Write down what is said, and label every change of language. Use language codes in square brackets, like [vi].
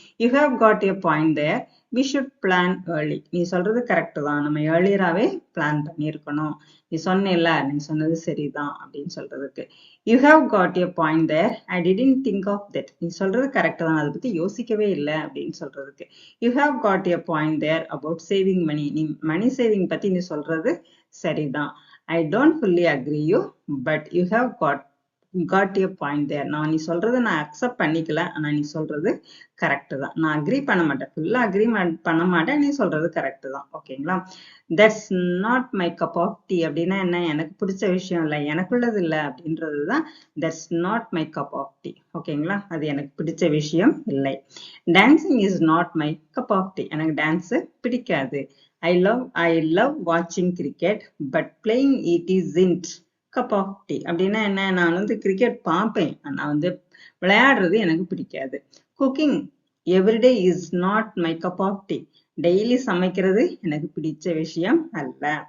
[en] You have got a point there, we should plan early. [ta] நீ சொல்றது correct தான், நம்ம ஏர்லியராகவே பிளான் பண்ணியிருக்கணும். நீ சொன்னில்ல, நீ சொன்னது சரிதான் அப்படின்னு சொல்றதுக்கு [en] You have got a point there, I didn't think of that. [ta] நீ சொல்றது கரெக்ட் தான், அதை பத்தி யோசிக்கவே இல்லை அப்படின்னு சொல்றதுக்கு [en] You have got a point there about saving money. [ta] நீ மணி சேவிங் பத்தி நீ சொல்றது சரிதான். [en] I don't fully agree you, but you have got a point there. [ta] நான் நீ சொல்றதை நான் அக்செப்ட் பண்ணிக்கல, ஆனா நீ சொல்றது கரெக்ட் தான். நான் அக்ரி பண்ண மாட்டேன், ஃபுல்லா அக்ரி பண்ண மாட்டேன், நீ சொல்றது கரெக்ட் தான். ஓகேங்களா? [en] that's not my cup of tea [ta] அப்படின்னா என்ன? எனக்கு பிடிச்ச விஷயம் இல்லை, எனக்குள்ளது இல்லை அப்படின்றது தான் that's not my cup of tea. ஓகேங்களா? அது எனக்கு பிடிச்ச விஷயம் இல்லை. [en] Dancing is not my cup of tea. [ta] எனக்கு டான்ஸ் பிடிக்காது. [en] I love watching cricket, but playing it isn't cup of tea. [ta] அப்படின்னா என்ன? நான் கிரிக்கெட் பார்ப்பேன், நான் விளையாடுறது எனக்கு பிடிக்காது. [en] Cooking everyday is not my cup of tea. [ta] Daily சமைக்கிறது எனக்கு பிடிச்ச விஷயம் அல்ல.